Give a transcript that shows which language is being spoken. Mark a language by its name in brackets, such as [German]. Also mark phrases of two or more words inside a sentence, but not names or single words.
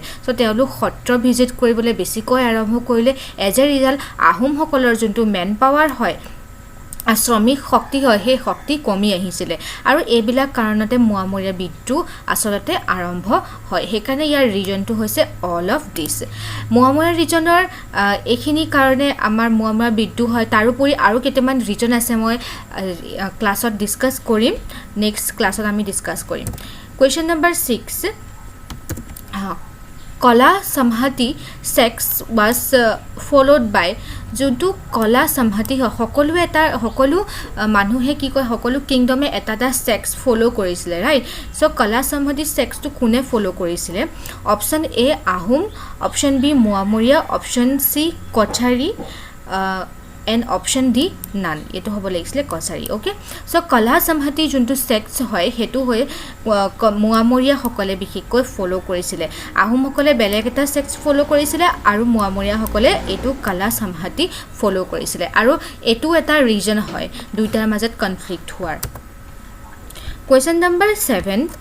[Assamese] সো তেওঁলোক সত্ৰ ভিজিট কৰিবলৈ বেছিকৈ আৰম্ভ কৰিলে। [English] as a result [Assamese] আহোমসকলৰ যোনটো [English] man power [Assamese] হয়, শ্ৰমিক শক্তি হয়, সেই শক্তি কমি আহিছিলে। আৰু এইবিলাক কাৰণতে মুৱামৰীয়া বিদ্ৰোহ আসলতে আৰম্ভ হয়। সেইকাৰণে ইয়াৰ ৰিজনটো হৈছে [English] all of this। [Assamese] মুৱামৰীয়া ৰিজনৰ এইখিনি কাৰণে আমাৰ মুৱামৰীয়া বিদ্ৰোহ হয়। তাৰোপৰি আৰু কেইটামান ৰিজন আছে, মই ক্লাছত ডিসকাস কৰিম, নেক্সট ক্লাছত আমি ডিসকাস কৰিম। [English] Question number 6, কলা samhati sects was followed by, [Assamese] যোনটো কলা samhati সকলো মানুহে কি কয়, সকলো কিংডমে এটা সেক্স ফলো কৰিছিলে, ৰাইট? সো কলা samhati সেক্সটো কোনে ফলো কৰিছিলে? [English] option A [Assamese] আহোম, [English] option B [Assamese] মুৱামৰীয়া, [English] option C [Assamese] কছাৰী, [English] and option D none [Assamese] এইটো হ'ব লাগিছিলে কছাৰী [English] okay so' [Assamese] কলা সামহাতি যোনটো ছেক্টছ হয় সেইটো হৈ মোৱামৰীয়াসকলে বিশেষকৈ ফ'ল' কৰিছিলে আহোমসকলে বেলেগ এটা ছেক্টছ ফ'ল' কৰিছিলে আৰু মোৱামৰীয়াসকলে এইটো কলা সামহাতি ফ'ল' কৰিছিলে আৰু এইটো এটা ৰিজন হয় দুইটাৰ মাজত কনফ্লিক্ট হোৱাৰ [English] question number 7